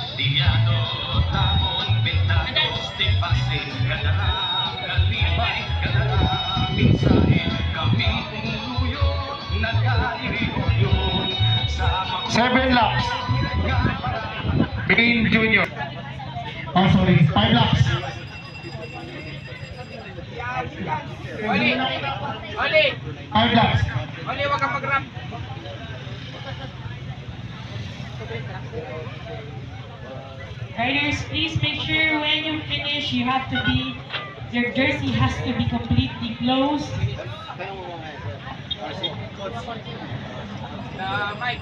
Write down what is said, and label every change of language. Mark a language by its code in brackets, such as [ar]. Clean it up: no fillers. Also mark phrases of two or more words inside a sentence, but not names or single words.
[en] Seven laps. Bean Junior. Oh, sorry. 5 laps. Oli! Oli! 5 laps. Oli, [tl] wag kang mag-rap. [en] Riders, please make sure when you finish, you have to be, your jersey has to be completely closed. Mike.